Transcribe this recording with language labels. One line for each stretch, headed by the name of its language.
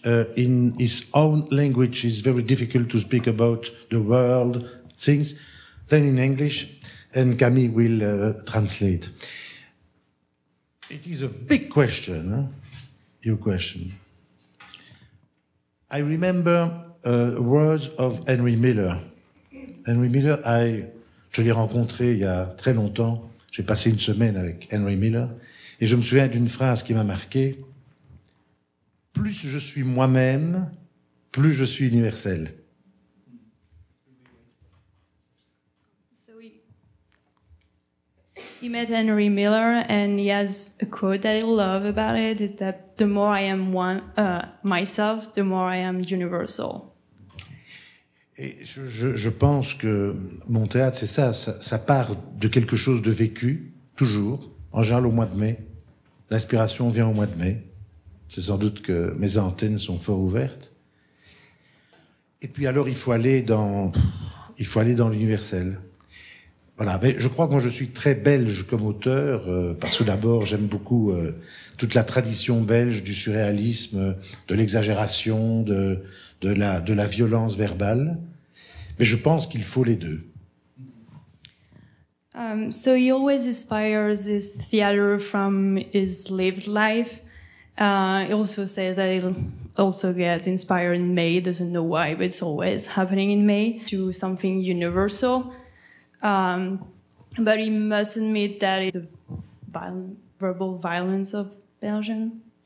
English: In his own language, it's very difficult to speak about the world, things, then in English, and Camille will translate. It is a big question, your question. I remember words of Henry Miller.
French: Henry Miller, je l'ai rencontré il y a très longtemps. J'ai passé une semaine avec Henry Miller. Et je me souviens d'une phrase qui m'a marqué. Plus je suis moi-même, plus je suis universel.
English: He met Henry Miller, and he has a quote that I love about it, is that the more I am myself, the more I am universal.
French: Et je pense que mon théâtre, c'est ça, ça part de quelque chose de vécu, toujours, en général au mois de mai. L'inspiration vient au mois de mai. C'est sans doute que mes antennes sont fort ouvertes. Et puis alors, il faut aller dans l'universel. Voilà, mais je crois que moi je suis très belge comme auteur, parce que d'abord j'aime beaucoup toute la tradition belge du surréalisme, de l'exagération, de la violence verbale. Mais je pense qu'il faut les deux.
English: So he always inspires his theater from his lived life. He also says that he'll also get inspired in May. He doesn't know why, but it's always happening in May, to something universal. But he must admit that it's the verbal violence of Belgium.